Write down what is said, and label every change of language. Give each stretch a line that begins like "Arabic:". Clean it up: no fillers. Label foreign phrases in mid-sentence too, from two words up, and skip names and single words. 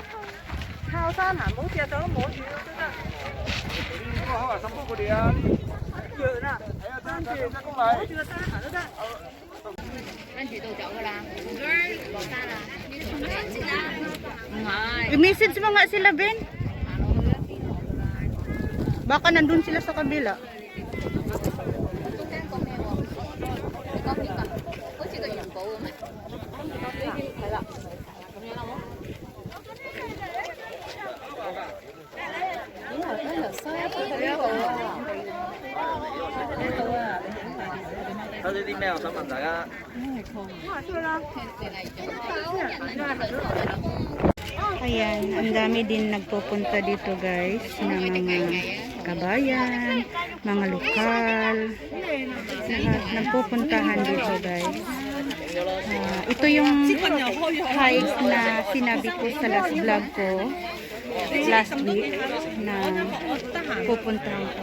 Cantonese: 靠山啊！冇隻手摸住都得。遠啊！跟住摸住個山行都得。跟住到走噶啦，紅娟落山啦，要同佢先啦。唔係，
Filipino: I-message mo nga sila, Ben.
Cantonese: 行落去一邊落噶啦。
Filipino: Baka nandun sila sa kabila.
Cantonese: 中間講咩喎？你講邊個？好似個元寶咁。係啦，咁樣啦，好。睇呢啲咩？我想問大家。
Filipino: Ayan, ang dami din nagpupunta dito guys, ng mga kabayan, mga lokal, lahat nagpupuntahan dito guys. Ito yung hike na sinabi ko sa
English: last vlog
Filipino: ko
English: last week
Filipino: na pupuntahan ko.